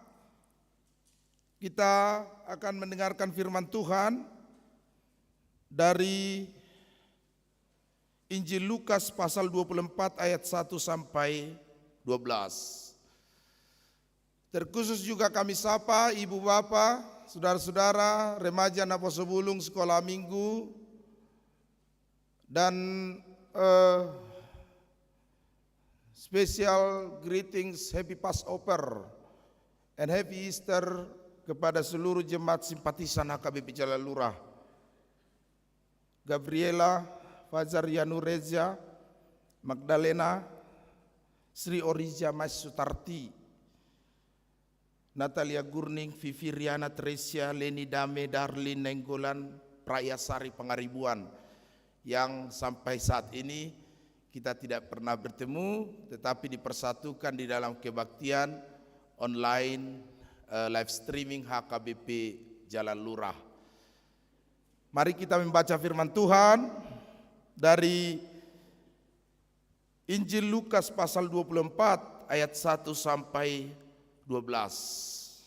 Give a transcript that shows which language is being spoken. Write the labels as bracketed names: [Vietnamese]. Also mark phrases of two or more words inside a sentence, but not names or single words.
[Indonesian] kita akan mendengarkan firman Tuhan dari Injil Lukas pasal 24 ayat 1 sampai 12. Terkhusus juga kami sapa ibu bapak, saudara-saudara, remaja Naposobulung sekolah minggu, dan [English] special greetings, happy Passover and happy Easter [Indonesian] kepada seluruh jemaat simpatisan HKBP Jalan Lurah. Gabriela, Fajar Yanureza, Magdalena, Sri Orija Mas Sutarti, Natalia Gurning, Vivi Riana Tresia, Leni Dame, Darlin Nenggolan, Prayasari Pangaribuan, yang sampai saat ini kita tidak pernah bertemu tetapi dipersatukan di dalam kebaktian [English] online live streaming [Indonesian] HKBP Jalan Lurah. Mari kita membaca firman Tuhan dari Injil Lukas pasal 24 ayat 1 sampai 12.